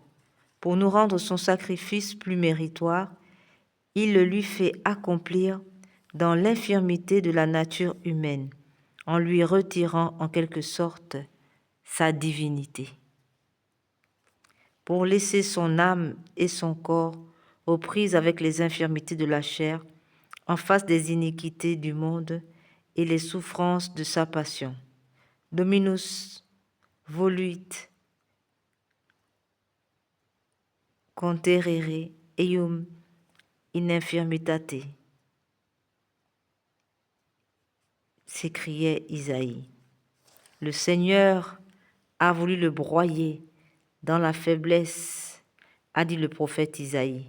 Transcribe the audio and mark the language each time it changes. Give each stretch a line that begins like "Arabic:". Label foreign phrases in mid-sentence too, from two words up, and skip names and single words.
French: Pour nous rendre son sacrifice plus méritoire, il le lui fait accomplir dans l'infirmité de la nature humaine, en lui retirant en quelque sorte sa divinité, pour laisser son âme et son corps aux prises avec les infirmités de la chair, en face des iniquités du monde et les souffrances de sa passion.
Latin: Dominus voluit conterere eum in infirmitate,
French: s'écriait Isaïe. Le Seigneur a voulu le broyer dans la faiblesse, a dit le prophète Isaïe.